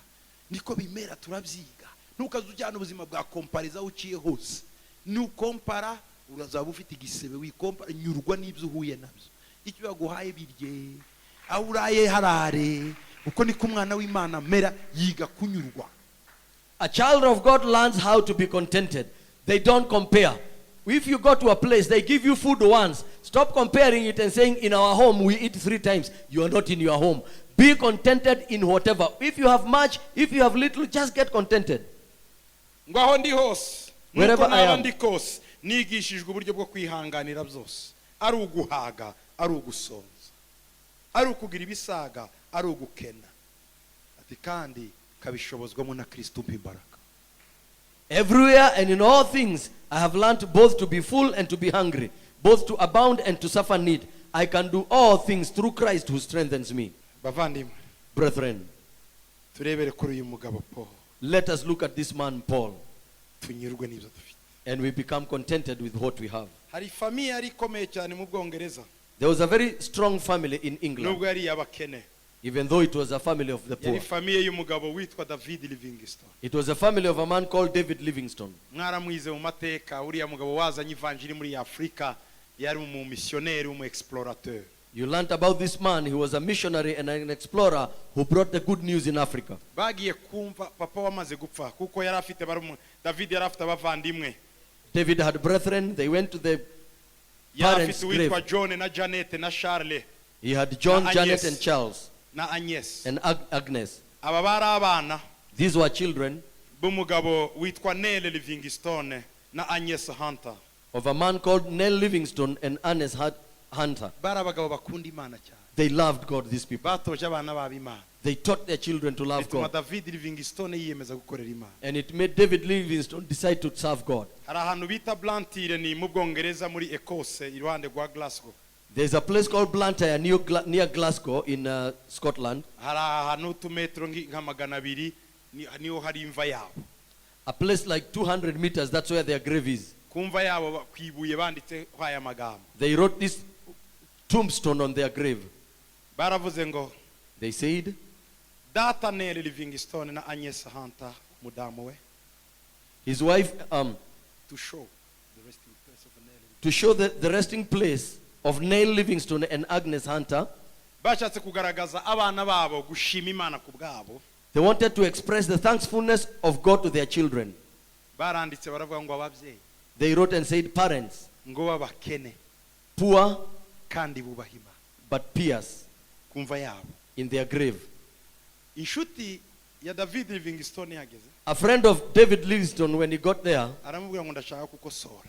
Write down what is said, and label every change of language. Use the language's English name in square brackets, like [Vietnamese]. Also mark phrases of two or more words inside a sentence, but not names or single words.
[Kinyarwanda] niko bimera, turabyiga. ntukaze ujyana ubuzima bwa kompariza uciye hose. nukompara urazaba ufite igisebe. wikompara, nyurwa n'ibyo uhuye nabyo. icyo baguhaye birye, aho uraye harare. uko niko umwana w'Imana mera, yiga kunyurwa. [English] A child of God learns how to be contented. They don't compare. If you go to a place, they give you food once. Stop comparing it and saying, in our home we eat 3 times. You are not in your home. Be contented in whatever. If you have much, if you have little, just get contented. [Kinyarwanda] ngo aho ndi hose, [English] Wherever [Kinyarwanda] nuko [English] I [Kinyarwanda] naba [English] am. [Kinyarwanda] ndi kose, nigishijwe uburyo bwo kwihanganira byose. ari uguhaga, ari ugusonza, ari ukugira ibisaga, ari ugukena. ati kandi kabishobozwamo na Kristo umpa imbaraga. [English] Everywhere and in all things, I have learned both to be full and to be hungry, both to abound and to suffer need. I can do all things through Christ who strengthens me. [Kinyarwanda] bavandimwe, [English] Brethren, [Kinyarwanda] turebere kuri uyu mugabo Paul, [English] let us look at this man Paul, [Kinyarwanda] tunyurwe n'ibyo dufite. [English] and we become contented with what we have. [Kinyarwanda] hari famiye yari ikomeye cyane mu Bwongereza, [English] There was a very strong family in England, [Kinyarwanda] nubwo yari iy'abakene. [English] even though it was a family of the poor. [Kinyarwanda] yari famiye y'umugabo witwa David Livingstone. [English] It was a family of a man called David Livingstone. [Kinyarwanda] mwaramwize mu mateka. uriya mugabo wazanye ivanjiri muri Afurika yari [French] umumissionnaire explorateur. [English] You learnt about this man. He was a missionary and an explorer who brought the good news in Africa. [Kinyarwanda] Bagiye kumva papa wamaze gupfa kuko yari afite David yari afite abavandimwe. [English] David had brethren. They went to the [Kinyarwanda] Yari [English] parents' [Kinyarwanda] afite witwa [English] grave. [Kinyarwanda] John na Janet na Charles [English] He had John, [Kinyarwanda] Na [English] Janet, [Kinyarwanda] Agnes. [English] and Charles, [Kinyarwanda] na Agnes. [English] and Agnes. [Kinyarwanda] Aba bari abana [English] These were children [Kinyarwanda] b'umugabo witwa Neil Livingstone na Agnes Hunter. [English] of a man called Nell Livingstone and Ernest Hunter. [Kinyarwanda] Bari abagabo bakunda Imana cyane. [English] They loved God, these people. [Kinyarwanda] Batoje abana babo Imana. [English] They taught their children to love [Kinyarwanda] Bituma [English] God. [Kinyarwanda] David Livingstone yiyemeza gukorera Imana. [English] And it made David Livingstone decide to serve God. [Kinyarwanda] Hari ahantu bita Blantyre ni mu Bwongereza muri Ecosse iruhande rwa Glasgow. [English] There's a place called Blantyre near Glasgow in Scotland. [Kinyarwanda] Hari ahantu utumetero nka 200 niho hari imva yabo. [English] A place like 200 meters, that's where their grave is. [Kinyarwanda] Kumva yabo kwibuye banditse kwaya magambo. [English] They wrote this tombstone on their grave. [Kinyarwanda] Baravuze ngo [English] They said, [Kinyarwanda] Data Neil Livingstone na Agnes Hunter mudamu we [English] his wife, to show the resting place of Neil. to show the resting place of Nell Livingstone and Agnes Hunter, Bashatse kugaragaza abana babo gushima Imana ku bwabo. they wanted to express the thankfulness of God to their children. [Kinyarwanda] Baranditse baravuga ngo ababyeyi [English] They wrote and said, parents, [Kinyarwanda] ngo babakene [English] poor [Kinyarwanda] kandi bubaha Imana [English] but pious [Kinyarwanda] kumva yabo. [English] in their grave. [Kinyarwanda] Inshuti ya David Livingstone yageze [English] A friend of David Livingstone, when he got there, [Kinyarwanda] aramubwira ngo ndashaka kukosora